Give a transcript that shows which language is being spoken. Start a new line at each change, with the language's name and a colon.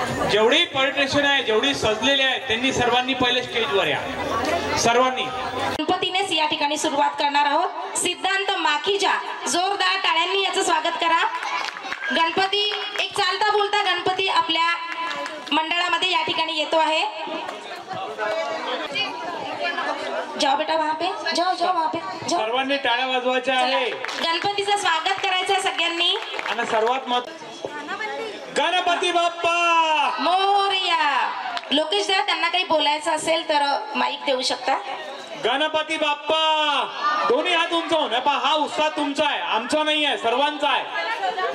Marathi: जेवढी पॉलिटिशियन आहे जेवढी सजलेली आहे त्यांनी सर्वांनी पहिले स्टेजवर या सर्वांनी। गणपतीनेच या ठिकाणी सुरुवात करणार आहोत। सिद्धांत माखीजा जोरदार टाळ्यांनी याचं स्वागत करा। गणपती एक चालता बोलता गणपती आपल्या मंडळामध्ये या ठिकाणी येतो आहे।
Hindi: जाओ बेटा वहां पे जाओ जाओ वहां पे जाओ।
Marathi: सर्वांनी टाळ्या वाजवायच्या आहे। गणपतीचं स्वागत करायचं आहे सगळ्यांनी। आणि सर्वात गणपती बाप्पा मोरया। लोकेश जर त्यांना काही बोलायचं असेल तर माईक देऊ शकता। गणपती बाप्पा दोन्ही हात उंचावून हा उत्साह तुमचा आहे आमचा नाही आहे सर्वांचा आहे।